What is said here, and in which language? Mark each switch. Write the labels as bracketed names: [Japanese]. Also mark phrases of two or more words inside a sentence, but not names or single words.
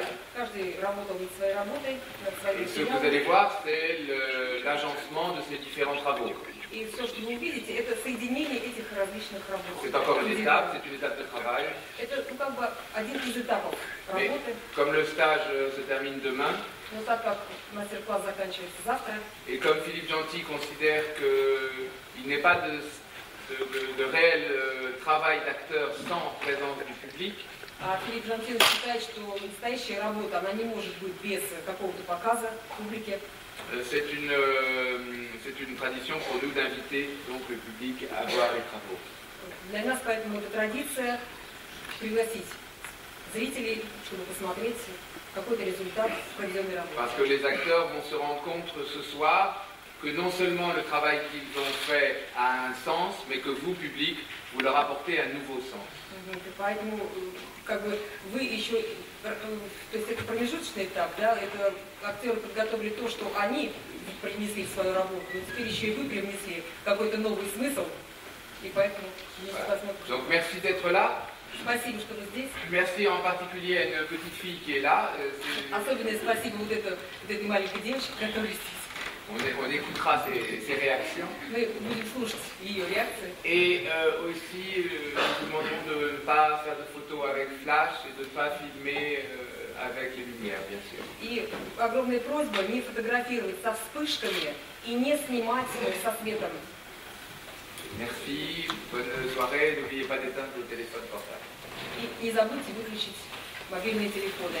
[Russian] Каждый работал над своей работой, над своим [French] Et ce que vous [Russian] материалом. [French] allez voir, c'est l'agencement de ces différents travaux. [Russian] И все, что вы увидите, это соединение этих различных работ. [French] C'est encore une étape, c'est une étape de travail. [Russian] Это, как бы один из этапов [French] Mais [Russian] работы. [French] comme le stage se termine demain, [Russian] Но так как мастер-класс заканчивается завтра, [French] et comme Philippe Gentil considère qu'il n'est pas de réel travail d'acteur sans présence du public, [Russian] а Филипп Жантин считает, что настоящая работа, она не может быть без какого-то показа публике. [French] c'est une tradition pour nous d'inviter donc le public à voir les travaux. [Russian] Для нас поэтому это традиция пригласить зрителей, чтобы посмотреть какой-то результат проведенной работы. [French] Parce que les acteurs vont se rendre compte ce soir que non seulement le travail qu'ils ont fait a un sens, mais que vous, public, vous leur apportez un nouveau sens. [Russian] И поэтому как бы вы еще, то есть это промежуточный этап, да, это актеры подготовили то, что они принесли в свою работу, но теперь еще и вы привнесли какой-то новый смысл, и поэтому мы посмотрим. [French] Donc merci d'être là. [Russian] Спасибо, что вы здесь. [French] Merci en particulier à une petite fille qui est là. [Russian] Особенное спасибо вот этой маленькой девочке, которая здесь. [French] On écoutera ses réactions. [Russian] Мы будем слушать ее реакции. [French] Et aussi, nous vous demandons de ne pas faire de photos avec flash et de ne pas filmer avec les lumières, bien sûr. [Russian] И огромная просьба не фотографировать со вспышками и не снимать со светом. [French] Merci, bonne soirée, n'oubliez pas d'éteindre le téléphone portable. [Russian] И не забудьте выключить мобильные телефоны.